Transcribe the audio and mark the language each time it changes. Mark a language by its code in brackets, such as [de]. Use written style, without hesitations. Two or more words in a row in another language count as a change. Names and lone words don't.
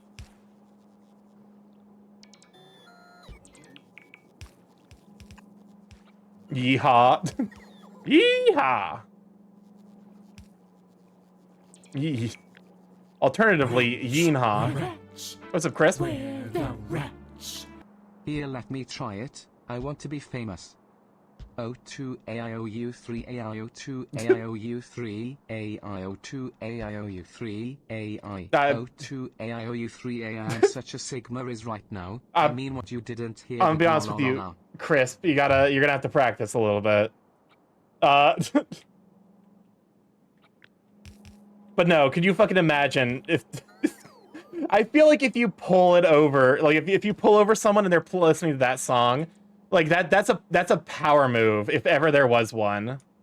[en] Yeehaw. Yeehaw. Yee. Alternatively, Yeenhaw. Rats. What's up, Chris? Where the rats? Here, let me try it. I want to be famous. O2 AIOU3 AIO2 AIOU3 AIO2 AIOU3 AI O2 AIOU3 AI. I'm such a Sigma is right now. I mean what you didn't hear. I'm gonna be honest with you, Chris. You're gonna have to practice a little bit. But no, could you fucking imagine if I feel like if you pull it over, like if you pull over someone and they're listening to that song, like that's a power move if ever there was one.